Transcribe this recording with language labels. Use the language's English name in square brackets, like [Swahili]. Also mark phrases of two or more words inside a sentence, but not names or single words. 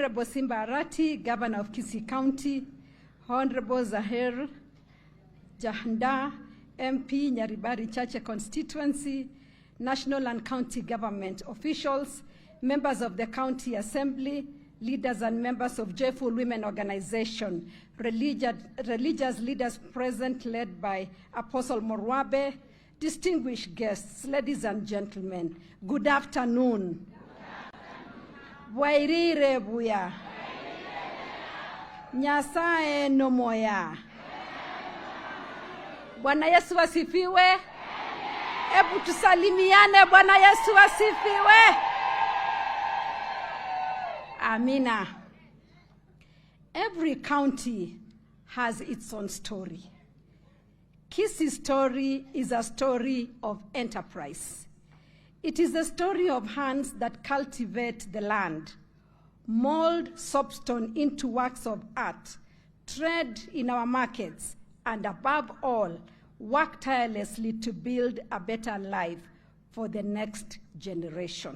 [English] Honorable Simba Arati, Governor of Kisii County, Honorable Zahir Jahanda, MP, Nyaribari Chache constituency, national and county government officials, members of the county assembly, leaders and members of Joyful Women Organization, religious leaders present led by Apostle Morwabe, distinguished guests, ladies and gentlemen, good afternoon. [Gusii] Wairire buya. Nyasaye no moya. [Swahili] Bwana Yesu asifiwe. Ebu tusalimiane. Bwana Yesu asifiwe. Amina. [English] Every county has its own story. Kisii's story is a story of enterprise. It is a story of hands that cultivate the land, mold soapstone into works of art, trade in our markets, and above all, work tirelessly to build a better life for the next generation.